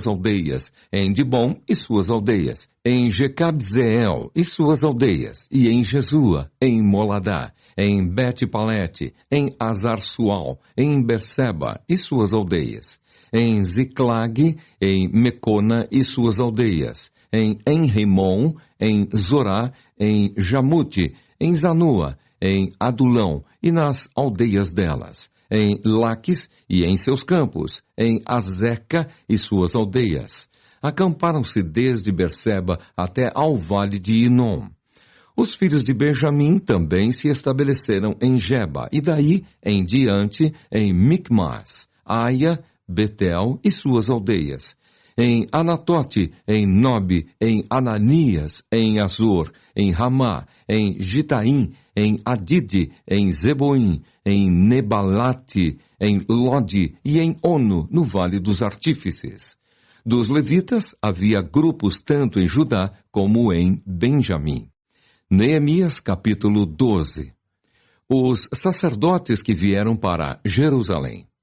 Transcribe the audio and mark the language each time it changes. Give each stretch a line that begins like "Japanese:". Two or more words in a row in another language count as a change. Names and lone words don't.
Portuguese: aldeias, em Dibom e suas aldeias, em Jecabzeel e suas aldeias, e em Jesua, em Moladá, em Bet-Palete, em Azar-Sual, em Berseba e suas aldeias, em Ziclag, em Mecona e suas aldeias, em Enrimon, em Zorá, em Jamute, em Zanua, em Adulão e nas aldeias delas, em Laques e em seus campos, em Azeca e suas aldeias. Acamparam-se desde Berseba até ao vale de Inom. Os filhos de Benjamim também se estabeleceram em Geba, e daí em diante em Micmas, Aia, Betel e suas aldeias, em Anatote, em Nobe, em Ananias, em Azor, em Ramá, em Gitaim, em Adide, em Zeboim, em Nebalate, em Lode e em Ono, no Vale dos Artífices. Dos levitas havia grupos tanto em Judá como em Benjamim. Neemias capítulo 12. Os sacerdotes que vieram para Jerusalém.